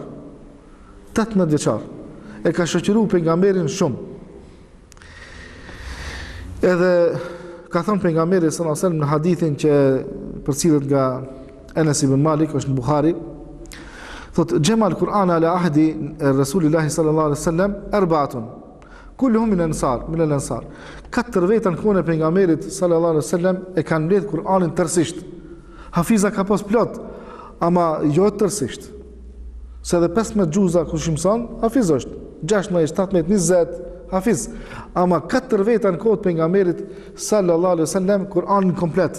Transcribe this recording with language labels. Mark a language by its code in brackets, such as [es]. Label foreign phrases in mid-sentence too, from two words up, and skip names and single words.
[sq] 18 vjeçar. E ka shoqëruar pejgamberin shumë. Edhe ka thënë pejgamberi [ar] صلى الله عليه وسلم [sq] në hadithin që përcillet nga Anas ibn Malik, është në Buhari, thot [ar] جمع القرآن على عهد رسول الله صلى الله عليه وسلم أربعة كلهم من الأنصار. [sq] 4 veta në kohën e pejgamberit [ar] صلى الله عليه وسلم [sq] e kanë mbledh Kur'anin tërësisht. Hafiza ka pas plot, ama jo tërësisht. Se edhe 15 xhuza kush i mëson, hafiz është. 16, 17, 20, hafiz. Ama 4 veta në kohët pejgamberit [ar] صلى الله عليه وسلم [sq] Kur'anin komplet.